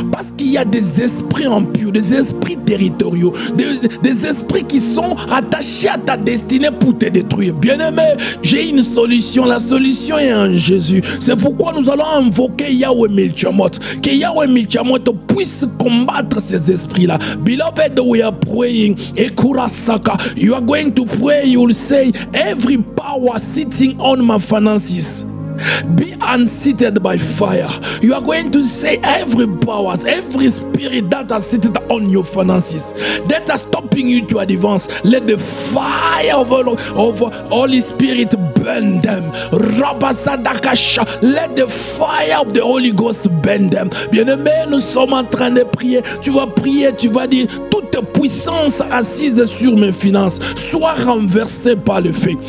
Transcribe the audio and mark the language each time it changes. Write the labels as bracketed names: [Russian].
[French] Parce qu'il y a des esprits impurs, des esprits territoriaux, des esprits qui sont attachés à ta destinée pour te détruire. Bien-aimé, j'ai une solution. La solution est en Jésus. C'est pourquoi nous allons invoquer Yahweh Milchamot. Que Yahweh Milchamot puisse combattre ces esprits-là. [English] Beloved, we are praying. Ekurasaka, you are going to pray. You will say, every power sitting on my finances, be unseated by fire. You are going to say every powers, every spirit that are seated on your finances, that are stopping you to advance, let the fire of Holy Spirit burn them. Rabasadakasha, let the fire of the Holy Ghost burn them. [French] Bien-aimé, nous sommes en train de prier. Tu vas prier, tu vas dire, toute puissance assise sur mes finances soit renversée par le feu.